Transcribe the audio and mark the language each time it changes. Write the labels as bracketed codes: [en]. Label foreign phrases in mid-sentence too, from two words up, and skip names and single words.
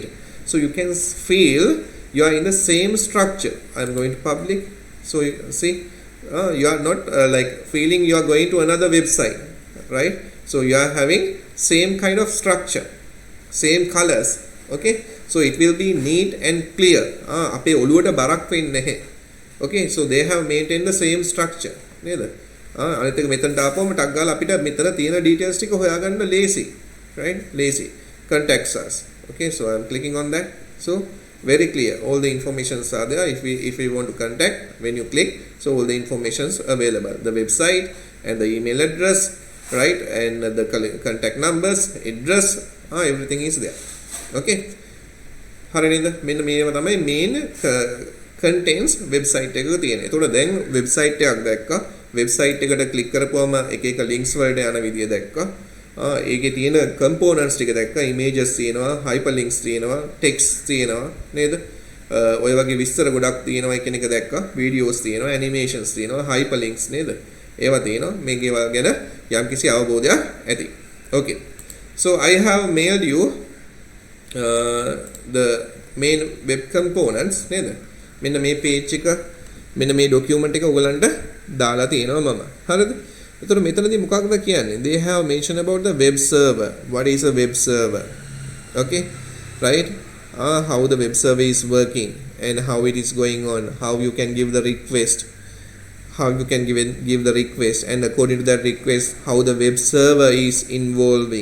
[en] So you can feel you are in the same structure. I am going to public. So you see, you are not like feeling you are going to another website, right? So you are having same kind of structure, same colors. Okay, so it will be neat and clear. [si] අපේ ඔළුවට බරක් වෙන්නේ නැහැ. [en] Okay, so they have maintained the same structure නේද? [si] අනිත් එක මෙතනට ආපුවම ටක් ගාලා අපිට මෙතන තියෙන details ටික හොයාගන්න [en] lazy, right? Lazy contacts us. Okay, so I'm clicking on that. So very clear, all the informations are there. If we want to contact, when you click, so all the informations available, the website and the email address, right, and the contact numbers, address, everything is there. [si] Okay, හරි නේද? මෙන්න මේව තමයි [en] main contents [si] website එකක තියෙන. ඒතකොට දැන් website එකක් දැක්කා. website එකට click කරපුවම එක එක links වලට යන විදිය දැක්කා. ඒකේ තියෙන components ටික දැක්කා. images තියෙනවා, hyperlinks තියෙනවා, text තියෙනවා නේද? ඔය වගේ විස්තර ගොඩක් තියෙනවා එක දැක්කා. videos තියෙනවා, animations තියෙනවා, hyperlinks නේද? ඒවා තියෙනවා. මේකේ ගැන යම්කිසි අවබෝධයක් ඇති. [en] Okay, so I have mailed you the main web components නේද? [si] මෙන්න මේ page එක, මෙන්න මේ document එක ඔයගලන්ට දාලා තියෙනවා මම. හරිද? එතකොට මෙතනදී මොකක්ද කියන්නේ? [en] They have mentioned about the web server. What is a web server? Okay, right? How the web server is working and how it is going on, how you can give the request, how you can give the request, and according to that request how the web server is involving.